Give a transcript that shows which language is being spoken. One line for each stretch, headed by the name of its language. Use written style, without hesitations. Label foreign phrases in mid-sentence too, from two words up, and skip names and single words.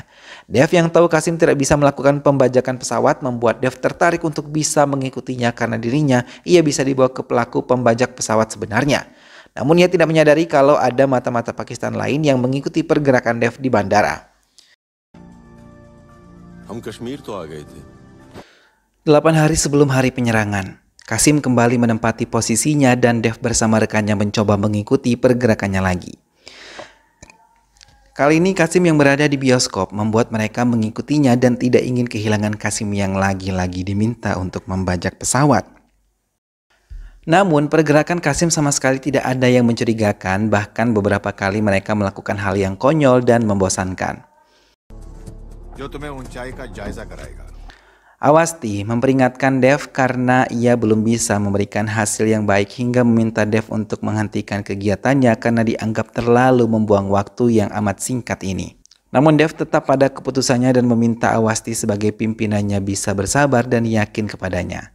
Indonesian: Dev yang tahu Kasim tidak bisa melakukan pembajakan pesawat membuat Dev tertarik untuk bisa mengikutinya karena dirinya ia bisa dibawa ke pelaku pembajak pesawat sebenarnya. Namun ia tidak menyadari kalau ada mata-mata Pakistan lain yang mengikuti pergerakan Dev di bandara.
Hindi: हम कश्मीर तो आ गए थे।
Indonesian: 8 hari sebelum hari penyerangan, Qasim kembali menempati posisinya dan Dev bersama rekannya mencoba mengikuti pergerakannya lagi. Kali ini Qasim yang berada di bioskop membuat mereka mengikutinya dan tidak ingin kehilangan Qasim yang lagi-lagi diminta untuk membajak pesawat. Namun pergerakan Qasim sama sekali tidak ada yang mencurigakan, bahkan beberapa kali mereka melakukan hal yang konyol dan membosankan.
Hindi: जो तुम्हें ऊंचाई का जायजा कराएगा।
Indonesian: Awasti memperingatkan Dev karena ia belum bisa memberikan hasil yang baik hingga meminta Dev untuk menghentikan kegiatannya karena dianggap terlalu membuang waktu yang amat singkat ini. Namun Dev tetap pada keputusannya dan meminta Awasti sebagai pimpinannya bisa bersabar dan yakin kepadanya.